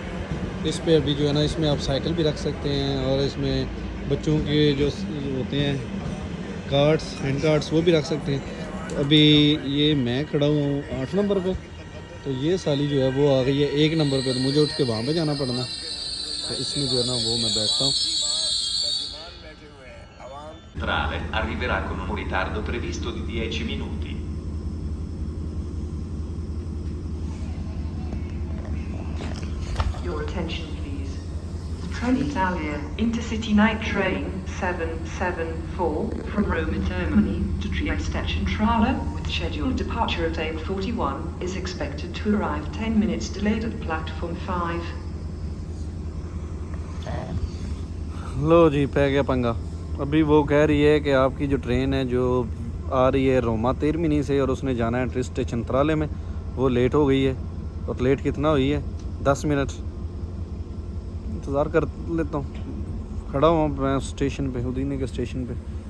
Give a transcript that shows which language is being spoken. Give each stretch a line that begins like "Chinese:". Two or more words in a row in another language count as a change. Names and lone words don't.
Hindi: इस पे अभी जो है ना इसमें आप साइकिल भी रख सकते हैं और इसमें बच्चों के जो होते हैं
English: cards hand cards
Hindi: वो भी रख सकते हैं। अभी ये मैं खड़ा हूँ 8 नंबर पे, तो ये साली जो है वो आ गई है 1 नंबर पे, तो मुझे उठ के वहाँ पे जाना पड़ना। तो इसमें जो है ना वो मैं बैठता हूँ।
Italian: Centrale arriverà con un ritardo previsto di 10 minuti.
English: Your attention please. The Trenitalia Intercity Night Train 774 from Roma Termini to Trieste Centrale with scheduled departure at 8:41 is expected to arrive 10 minutes delayed at platform 5.
Punjabi: लो जी पै गया पंगा।
Hindi: अभी वो कह रही है कि आपकी जो ट्रेन है जो आ रही है रोमा तेरमिनी से और उसने जाना है ट्रिस्ट चंत्राले में, वो लेट हो गई है। और लेट कितना हुई है 10 मिनट। इंतज़ार कर लेता हूँ, खड़ा हूँ मैं स्टेशन पे, उदीने के स्टेशन पे।